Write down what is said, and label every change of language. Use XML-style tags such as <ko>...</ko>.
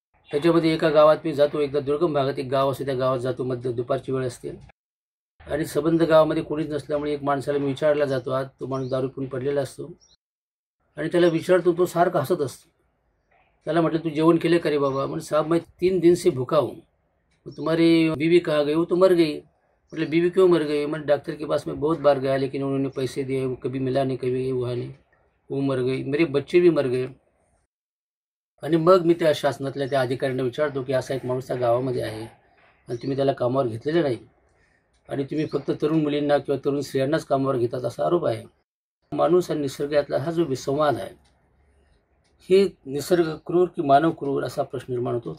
<mr>त्याच्यामध्ये एका गावात मी जातो, एकदा दुर्गम भागात एक गाव असते, त्या गावात जातो, मध्य दुपारची वेळ असते आणि संबंध गावामध्ये कोणीच नसल्यामुळे एक माणसाला मी विचारला जातो. आज तो माणूस दारू पिऊन पडलेला असतो आणि त्याला विचारतो, तो सारखा हसत असतो. त्याला म्हटलं, तू जेवण केले का रे बाबा?</mr> <hi>म्हणजे साहब मैं 3 दिन से भूखा हूँ. तुम्हारी बीवी कहाँ गई? वो तो मर गई. मतलब बीवी क्यों मर गई? मैं डॉक्टर के पास मैं बहुत बार गया, लेकिन उन्होंने पैसे दिए, वो कभी मिला नहीं, कभी ये हुआ नहीं, वो मर गई. मेरे बच्चे भी मर गए.</hi> <mr>आणि मग मी त्या शासनातल्या त्या अधिकाऱ्यांना विचारतो की असा एक माणूस त्या गावामध्ये आहे आणि तुम्ही त्याला कामावर घेतलेलं नाही आणि तुम्ही फक्त तरुण मुलींना किंवा तरुण स्त्रियांनाच कामावर घेतात असा आरोप आहे. माणूस आणि निसर्ग यातला हा जो विसंवाद आहे, हे निसर्ग क्रूर की मानव क्रूर असा प्रश्न निर्माण होतो.</mr>